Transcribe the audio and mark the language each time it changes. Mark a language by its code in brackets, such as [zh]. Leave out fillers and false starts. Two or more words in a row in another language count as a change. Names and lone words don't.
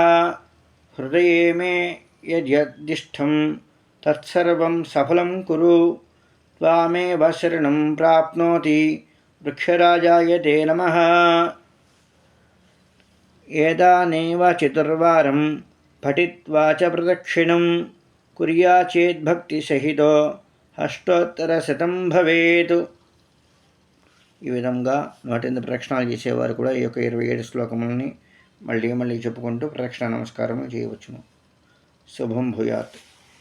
[sa] हृदये मे यद्यदिष्टं तत्सर्वं सफलं कुरु त्वामेव शरणं प्राप्नोति वृक्षराजाय ते नमः। एतानेव चतुर्वारं पठित्वा च प्रदक्षिणं कुर्याचेद्भक्तिसहितो अष्टोत्तरशतं भवेत्. [te] ఈ విధంగా 108 ప్రదక్షిణాలు చేసేవారు కూడా ఈ యొక్క 27 శ్లోకములని మళ్ళీ చెప్పుకుంటూ ప్రదక్షిణ నమస్కారం చేయవచ్చును. [sa] शुभं भूयात्.